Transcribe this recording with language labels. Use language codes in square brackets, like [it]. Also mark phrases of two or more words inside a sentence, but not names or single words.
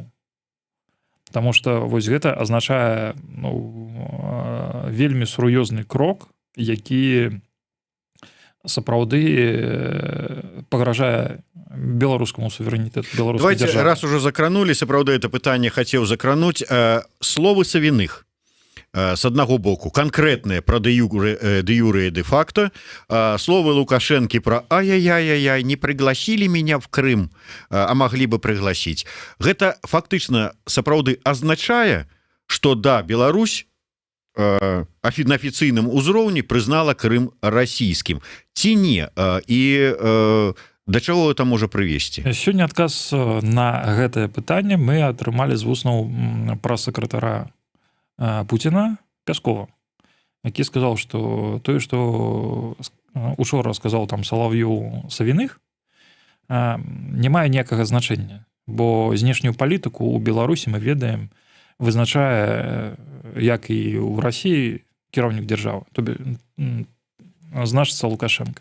[be] Таму што вось гэта азначае вельмі сур'ёзны крок, які сапраўды пагражае беларускаму суверэнітэту, беларускай дзяржаве. [ru] Давайте, раз уже закранули, [be] сапраўды это пытанне хацеў закрануць, словы Савіных. [ru] С одного боку конкретные про де юре и де факто, слово Лукашенко про ай-яй-яй-яй, не пригласили меня в Крым, а могли бы пригласить. [be] Гэта фактычна сапраўды азначае, что да, Беларусь на афіцыйным узроўні прызнала Крым расійскім ці не і да чаго это можа прывесці? Сёння адказ на гэтае пытанне мы атрымалі з вуснаў прэс-сакратара Пуціна Пяскова, які сказаў, што тое, што учора сказаў там Салаўёў Савіных, не мае ніякага значэння, бо знешнюю палітыку ў Беларусі мы ведаем вызначае, як і ў Расіі, кіраўнік дзяржавы, значыцца Лукашенко.